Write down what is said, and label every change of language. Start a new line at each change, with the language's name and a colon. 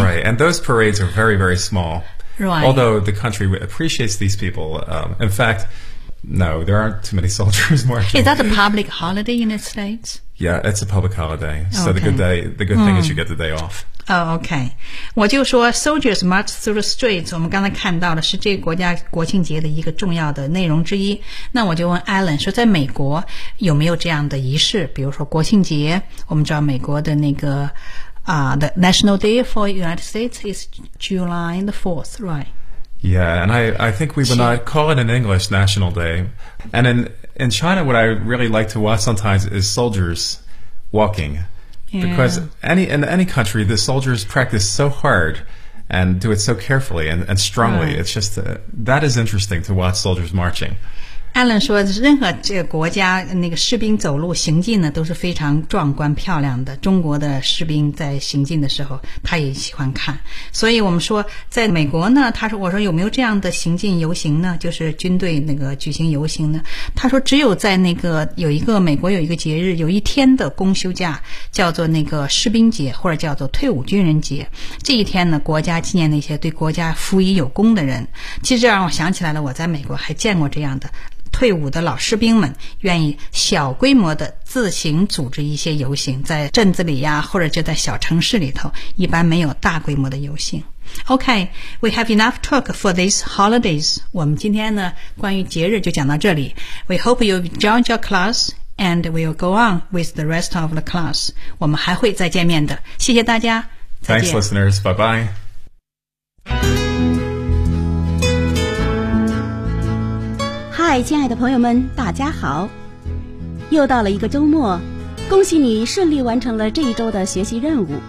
English: Right, and those parades are very, very small. Right. Although the country appreciates these people, in fact, no, there aren't too many soldiers marching. Is that a public holiday in the United States? Yeah, it's a public holiday. So okay. the good thing is you get the day off. Oh, okay.
Chinese: 我就说
English: soldiers march through the streets.
Chinese: 我们刚才看到的是这个国家国庆节的一个重要的内容之一。那我就问 Alan 说，在美国有没有这样的仪式？比如说国庆节，我们知道美国的那个
English: the National Day for United States is July the 4th, right? Yeah, and I think we would not call it an English National Day. And in China, what I really like to watch sometimes is soldiers walking. Yeah. Because in any country, the soldiers practice so hard and do it so carefully and strongly. Right. It's just, that is interesting to watch soldiers marching.
Chinese: Alan 说任何这个国家那个士兵走路行进呢都是非常壮观漂亮的。中国的士兵在行进的时候他也喜欢看。所以我们说在美国呢，他说，我说有没有这样的行进游行呢，就是军队那个举行游行呢，他说只有在那个有一个美国有一个节日，有一天的公休假叫做那个士兵节，或者叫做退伍军人节。这一天呢，国家纪念那些对国家服役有功的人。其实让我想起来了，我在美国还见过这样的退伍的老士兵们愿意小规模的自行组织一些游行，在镇子里呀，或者就在小城市里头，一般没有大规模的游行。
English: OK, we have enough talk for these holidays.
Chinese: 我们今天呢关于节日就讲到这里。
English: We hope you enjoyed your class and we'll go on with the rest of the class.
Chinese: 我们还会再见面的，谢谢大家，再见。
English: Thanks listeners, bye bye.
Chinese: Hi, 亲爱的朋友们，大家好。又到了一个周末，恭喜你顺利完成了这一周的学习任务。